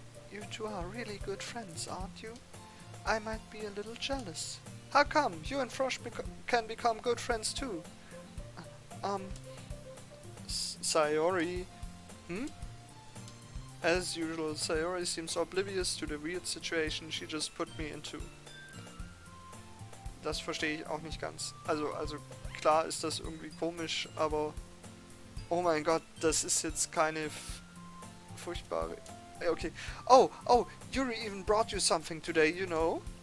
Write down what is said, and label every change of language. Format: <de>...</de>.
<en>You two are really good friends, aren't you? I might be a little jealous. How come? You and Frosch can become good friends too. Sayori. As usual, Sayori seems oblivious to the weird situation she just put me into.</en> <de>Das verstehe ich auch nicht ganz. Also klar ist das irgendwie komisch, aber oh mein Gott, das ist jetzt keine furchtbare...</de> <en>Okay. Oh, Yuri even brought you something today, you know?</en>